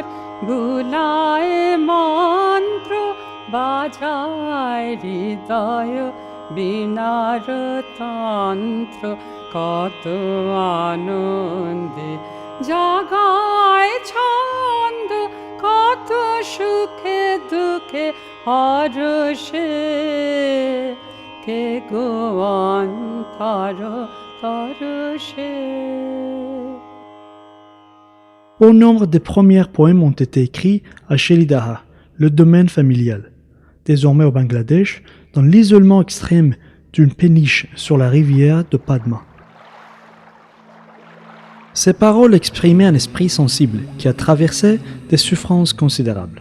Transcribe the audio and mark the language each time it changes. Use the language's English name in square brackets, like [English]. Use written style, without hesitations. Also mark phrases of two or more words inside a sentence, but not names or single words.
[Bangla] বুলায় মন্ত্র বাজায় হৃদয় বিনার তন্ত্র কত আনন্দে জাগায় ছন্দ কত সুখে দুঃখে হরষে কে গো অন্তর পরশে। [French] Bon nombre des premiers poèmes ont été écrits à Shelidaha, le domaine familial, désormais au Bangladesh, dans l'isolement extrême d'une péniche sur la rivière de Padma. Ces paroles exprimaient un esprit sensible qui a traversé des souffrances considérables.